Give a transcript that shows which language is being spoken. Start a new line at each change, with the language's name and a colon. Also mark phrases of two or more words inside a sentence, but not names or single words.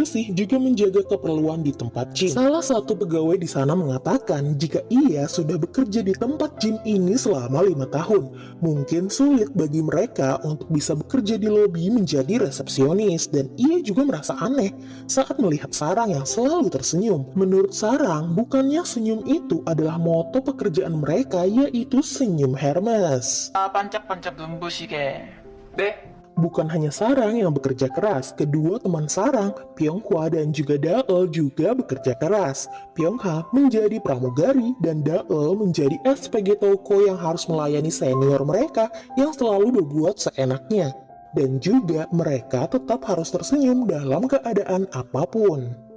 Indonesian: bersih juga menjaga keperluan di tempat gym. Salah satu pegawai di sana mengatakan jika ia sudah bekerja di tempat gym ini selama 5 tahun, mungkin sulit bagi mereka untuk bisa bekerja di lobi menjadi resepsionis, dan ia juga merasa aneh saat melihat Sarang yang selalu tersenyum. Menurut Sarang, bukannya senyum itu adalah moto pekerjaan mereka, yaitu senyum Hermes.
Korean: 반짝반짝 눈부시게. 네?
Indonesian: Bukan hanya Sarang yang bekerja keras, kedua teman Sarang, Pyonghwa dan juga Daeul juga bekerja keras. Pyonghwa menjadi pramugari dan Daeul menjadi SPG toko yang harus melayani senior mereka yang selalu berbuat seenaknya. Dan juga mereka tetap harus tersenyum dalam keadaan apapun.